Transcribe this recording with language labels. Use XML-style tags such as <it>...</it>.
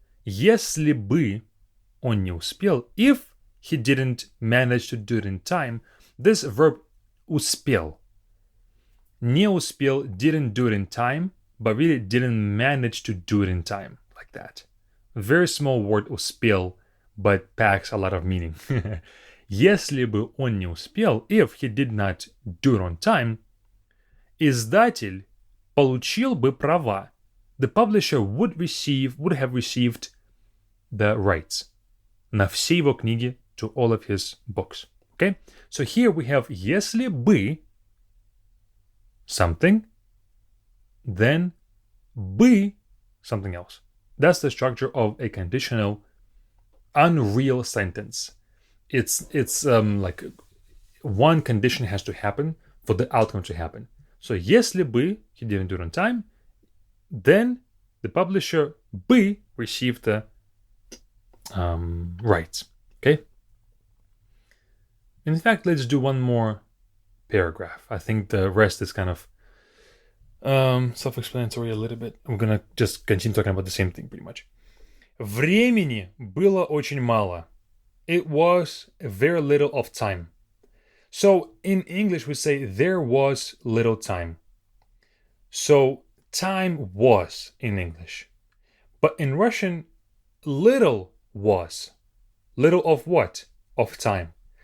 <ru>Если бы он не успел,</ru> <en>if he didn't manage to do it in time, this verb успел.</en> <ru>Не успел,</ru> <en>didn't do it in time, but really didn't manage to do it in time, like that. Very small word успел, but packs a lot of meaning.</en> <ru>Если бы он не успел,</ru> <en>if he did not do it on time,</en> <ru>издатель получил бы права.</ru> <en>The publisher would have received the rights</en> <ru>на все его книги,</ru> <en>to all of his books. Okay? So here we have если бы something, then бы something else. That's the structure of a conditional, unreal sentence. It's like one condition has to happen for the outcome to happen. So если бы he didn't do it on time, then the publisher бы received the rights. Okay? In fact, let's do one more paragraph. I think the rest is kind of self-explanatory a little bit. I'm gonna just continue talking about the same thing pretty much.</en> <ru>Времени было очень мало.</ru> <en>It was very little of time. So in English we say there was little time. So time was in English. But in Russian, little was. Little of what? Of time.</en>